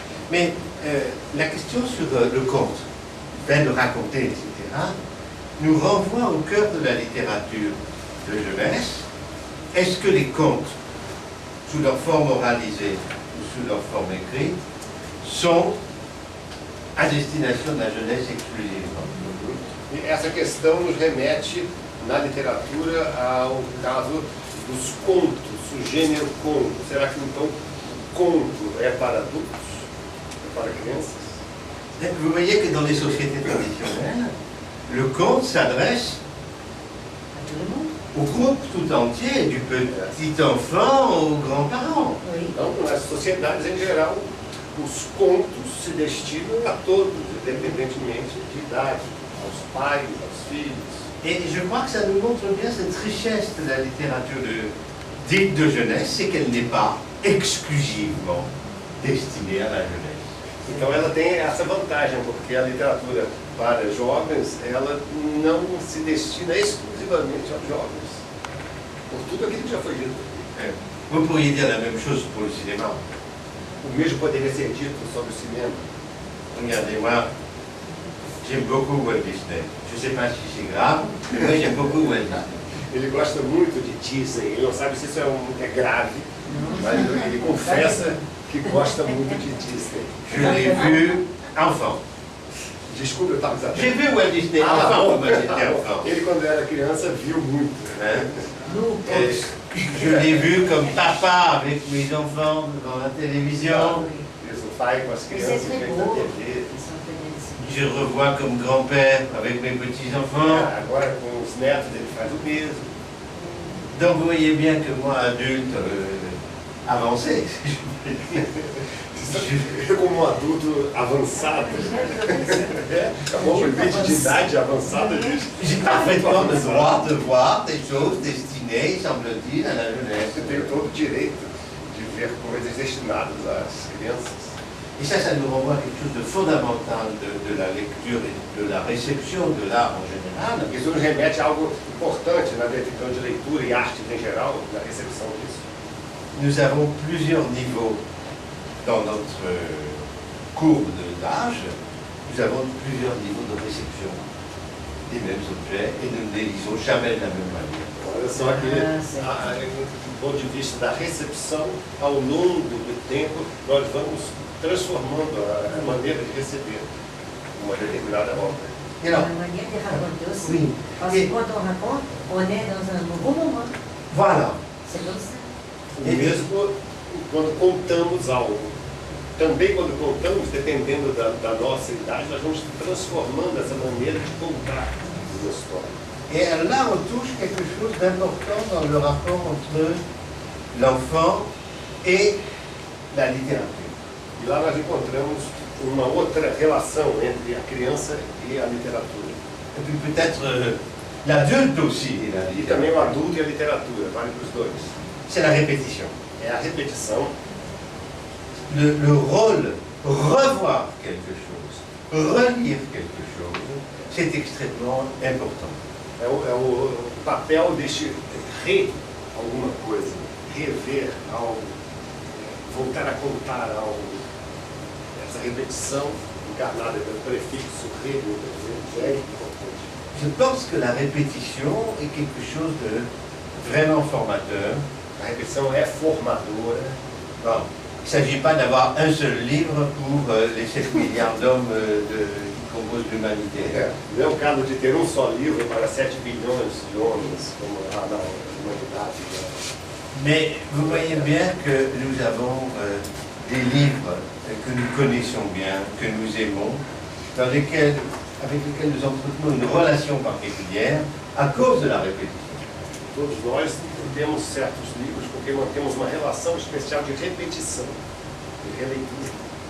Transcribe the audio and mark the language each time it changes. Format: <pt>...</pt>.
<fr>Mais la question sur le conte, le fait de raconter, etc., nous renvoie au cœur de la littérature de jeunesse. Est-ce que les contes, sous leur forme oralisée ou sous leur forme écrite, sont à destination de la jeunesse exclusivement?</fr> <pt>E essa questão nos remete na literatura ao caso dos contos, o gênero conto. Será que então o conto é para adultos? É para crianças?</pt> <fr>Vous voyez que dans les sociétés traditionnelles, le conte s'adresse À tout le monde. au groupe tout entier, du petit enfant aux grands-parents. Oui.</fr> <pt>Então, nas sociedades em geral, os contos se destinam a todos, independentemente de idade, aos pais, aos filhos.</pt> <fr>Et je crois que ça nous montre bien cette richesse de la littérature dite de jeunesse, c'est qu'elle n'est pas exclusivement destinée à la jeunesse.</fr> <pt>Então ela tem essa vantagem, porque a literatura para jovens, ela não se destina exclusivamente aos jovens. Por tudo aquilo que já foi dito.</pt> <fr>Vous pourriez dire la même chose pour le cinéma.</fr> <pt>O mesmo poderia ser dito sobre o cinema.</pt> <fr>Regardez, moi, j'aime beaucoup Walt Disney. Je ne sais pas si c'est grave, mais moi j'aime beaucoup Walt Disney.</fr> <pt>Ele gosta muito de Disney, ele não sabe se isso é grave, mas ele confessa que gosta muito de Disney.</pt> <fr>Je l'ai vu enfant.</fr> <pt>Desculpa, eu estava exagerando.</pt> <fr>J'ai vu Walt Disney enfant, quand j'étais enfant.</fr> <pt>Ele, quando era criança, viu muito.</pt> <fr>Hein? Nous, Et je l'ai vu comme papa avec mes enfants devant la télévision.</fr> <pt>Isso, o pai com as</pt> <fr>c'est</fr> <pt>crianças,</pt> <fr>très</fr> <pt>vem da</pt> <fr>beau.</fr> <pt>TV.</pt> <fr>Ils sont venus. Je revois comme grand-père avec mes petits-enfants.</fr> <pt>Agora, com os netos, ele faz o mesmo.</pt> <fr>Donc vous voyez bien que moi, adulte, avancé,</fr> <pt>Eu, como um adulto avançado, como limite de idade avançada,</pt> <fr>j'ai parfaitement le droit de voir des choses destinées, semble-t-il, à la jeunesse.</fr> <pt>eu tenho todo o direito de ver coisas destinadas às crianças.</pt> <fr>Et ça nous renvoie à quelque chose de fondamental de la lecture et de la réception de l'art en général.</fr> <pt>Isso nos remete a algo importante na vertidão de leitura e arte em geral, na recepção disso.</pt> <fr>Nous avons plusieurs niveaux dans notre courbe d'âge. Nous avons plusieurs niveaux de réception des mêmes objets et nous ne les lisons jamais de la même manière.</fr> <pt>Olha só que, do ponto de vista da recepção, ao longo do tempo, nós vamos transformando a maneira de receber uma determinada obra.</pt> <fr>Et alors, La manière de raconter aussi. oui, Parce que quand on raconte, on est dans un nouveau moment. voilà. C'est comme ça.</fr> <pt>O mesmo quando contamos algo. Também quando contamos, dependendo da nossa idade, nós vamos transformando essa maneira de contar uma história.</pt> <fr>Et là, on touche quelque chose d'important dans le rapport entre l'enfant et la littérature.</fr> <pt>E lá nós encontramos uma outra relação entre a criança e a literatura.</pt> <fr>Et puis peut-être l'adulte aussi et la</fr> <pt>E também o adulto e a literatura, vale para os dois.</pt> <fr>C'est la répétition.</fr> <pt>É a repetição,</pt> <fr>Le rôle, revoir quelque chose, relire quelque chose, c'est extrêmement important.</fr> <pt>é o papel deste re alguma coisa, rever algo, voltar a contar algo. Essa repetição encarnada pelo prefixo re, é importante.</pt> <fr>Je pense que la répétition est quelque chose de vraiment formateur.</fr> <pt>A repetição é formadora.</pt> <fr>Bon, il ne s'agit pas d'avoir un seul livre pour les 7 milliards d'hommes qui composent l'humanité.</fr> <pt>Não é o caso de ter um só livro para 7 bilhões de homens, como há na humanidade.</pt> <fr>Mais vous voyez bien que nous avons des livres que nous connaissons bien, que nous aimons, avec lesquels nous entretenons une relation particulière à cause de la répétition.</fr> <pt>Todos nós temos certos livros com quem mantemos uma relação especial de repetição, de releitura.</pt>